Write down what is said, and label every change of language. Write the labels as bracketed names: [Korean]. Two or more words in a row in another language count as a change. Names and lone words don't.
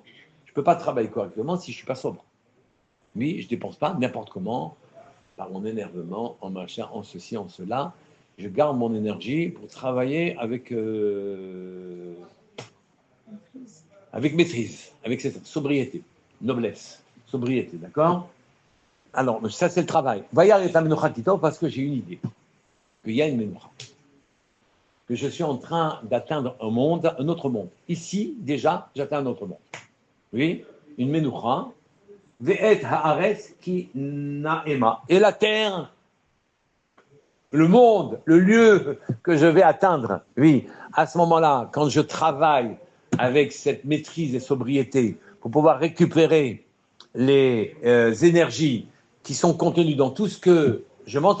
[French] Je ne peux pas travailler correctement si je ne suis pas sobre. Oui, je ne dépense pas n'importe comment, par mon énervement, en machin, en ceci, en cela. Je garde mon énergie pour travailler avec maîtrise, avec cette sobriété, noblesse, sobriété, d'accord? Alors, ça c'est le travail. [Hebrew] וירא את מנוחה כי טוב, [French] parce que j'ai une idée, qu'il y a une menucha, que je suis en train d'atteindre un autre monde. Ici, déjà, j'atteins un autre monde. Oui, une menucha, [Hebrew] ואת הארץ כי נעמה. [French] Et la terre, le monde, le lieu que je vais atteindre, oui, à ce moment-là, quand je travaille avec cette maîtrise et sobriété pour pouvoir récupérer les énergies qui sont contenues dans tout ce que je mange.